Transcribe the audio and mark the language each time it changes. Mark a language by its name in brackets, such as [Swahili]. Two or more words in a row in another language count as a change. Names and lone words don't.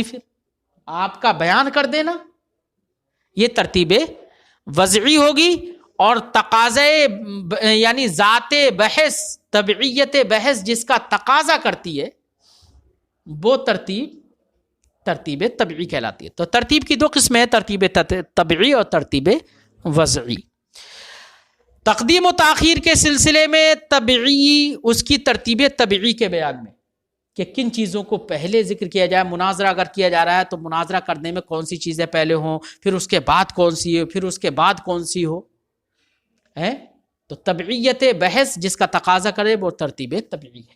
[Urdu] پھر آپ کا بیان کر دینا یہ ترتیب وضعی ہوگی، اور تقاضے یعنی ذات بحث، طبعیت بحث جس کا تقاضا کرتی ہے وہ ترتیب طبعی کہلاتی ہے۔ تو ترتیب کی 2 قسمیں ہیں، ترتیب طبعی اور ترتیب وضعی۔ تقدیم و تاخیر کے سلسلے میں طبعی، اس کی ترتیب طبعی کے بیان میں کہ کن چیزوں کو پہلے ذکر کیا جائے، مناظرہ اگر کیا جا رہا ہے تو مناظرہ کرنے میں کون سی چیزیں پہلے ہوں، پھر اس کے بعد کون سی ہو، پھر اس کے بعد کون سی ہو، تو طبعیت بحث جس کا تقاضا کرے وہ ترتیب طبعی ہے۔